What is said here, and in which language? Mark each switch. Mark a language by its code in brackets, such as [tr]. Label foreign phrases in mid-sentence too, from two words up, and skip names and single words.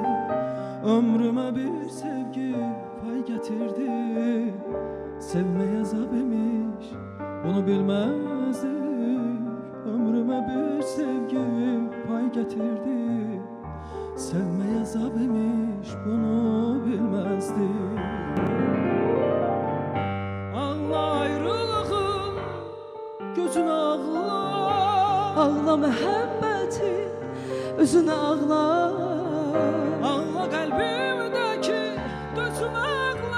[tr] Ömrüme bir sevgi pay getirdi. Sevmeye azap imiş, bunu bilmezdik. Ömrüme bir sevgi pay getirdi. Sevmeye azap imiş, bunu bilmezdik. [az] Ağla ayrılığım, gözün ağla. Ağla məhəbbəti, özünə ağla. Ağla qəlbimdəki dözüm ağla.